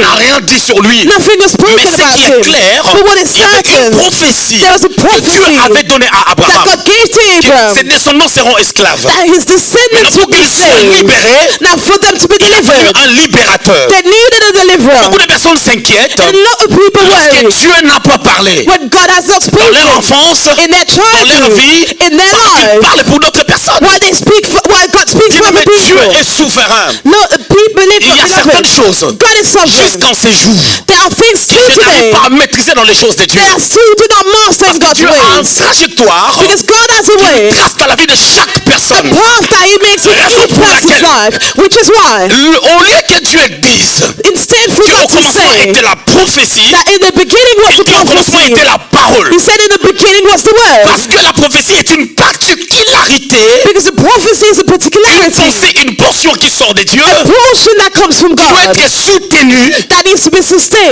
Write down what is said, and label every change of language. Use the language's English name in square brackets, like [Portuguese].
[French] n'a rien dit sur lui. [English] Nothing was spoken [French] Mais ce [English] about [French] qui est [English] him. [French] clair, [English] But what is [French] il y avait une [English] certain, [French] prophétie [English] there was a [French] que Dieu [English] prophecy [French] avait donnée à [English] that [French] Abraham. [English] God gave to [French] Que ses [English] Abraham, [French] descendants seront esclaves. [English] that his [French] Mais [English] descendants [French] pour [English] would be [French] qu'ils soient [English] slaves. [French] libérés, [English] Now for them to be [French] il a fallu [English] delivered, [French] un libérateur. [English] they needed a deliverer. [French] Beaucoup de personnes s'inquiètent [English] And a lot of people [French] lorsque [English] worry [French] Dieu n'a pas parlé. [English] when God has not [French] Dans leur [English] spoken [French] enfance, [English] in their [French] dans leur [English] childhood, [French] vie, [English] in their [French] il [English] lives. [French] parle pour d'autres personnes. [English] Why they speak for, why God speaks [French] Dis, [English] for [French] mais [English] other [French] Dieu [English] people. [French] est souverain. [English] No, people live [French] Il y a [English] for [French] certaines [English] deliverance. [French] choses [English] God is sovereign. [French] jusqu'en ces jours. [English] There are things still [French] Je n'arrive [English] today [French] pas à maîtriser dans les choses de Dieu. [English] that still do not master in God's [French] Dieu a une [English] ways. [French] trajectoire [English] Because God has a way, [French] trace dans la vie de chaque [English] a [French] personne. [English] path that He makes in [French] Raison [English] each [French] pour [English] person's [French] laquelle- [English] life, which is why, [French] Au lieu que Dieu dise [English] instead for [French] qu'au [English] God to [French] commencement [English] say [French] était la prophétie [English] that in the beginning was [French] et [English] the [French] qu'au commencement [English] prophecy, [French] était la parole. [English] He said in the beginning was the word. [French] Parce que la prophétie est une particularité, [English] Because the prophecy is a [French] une [English] particularity, [French] pensée, une portion qui sort de Dieu, [English] a portion that comes from [French] doit [English] God [French] être soutenue [English] that needs to be sustained